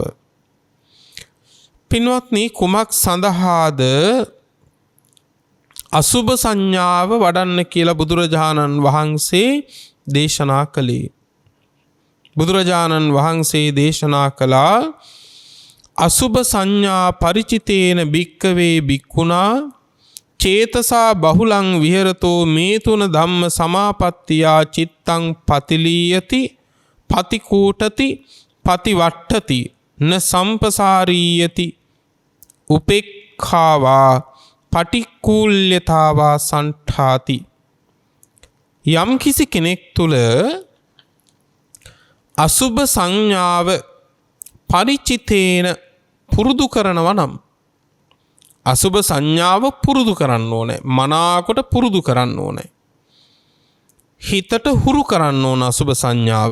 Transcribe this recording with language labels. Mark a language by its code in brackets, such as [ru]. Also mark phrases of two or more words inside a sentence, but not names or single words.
[si] පින්වත්නි, කුමක් සඳහාද අසුභ සංඥාව වඩන්න කියලා බුදුරජාණන් වහන්සේ දේශනා කළේ? බුදුරජාණන් වහන්සේ දේශනා කළා [pi] අසුභ සංඥා පරිචිතේන භික්කවේ භික්ඛුනා චේතසා බහුලං විහෙරතෝ මේ තුන ධම්ම සමාපත්තියා චිත්තං පතිලීයති පතිකූටති පතිවට්ඨති න සම්පසාරීයති උපේක්ඛාවා පටික්කුල්‍යතාවා සන්ඨාති. [si] යම් කිසි කෙනෙක් තුල අසුභ සංඥාව පරිචිතේන පුරුදු කරනවා නම්, අසුභ සංඥාව පුරුදු කරන්න ඕනේ, මනාකොට පුරුදු කරන්න ඕනේ, හිතට හුරු කරන්න ඕන අසුභ සංඥාව.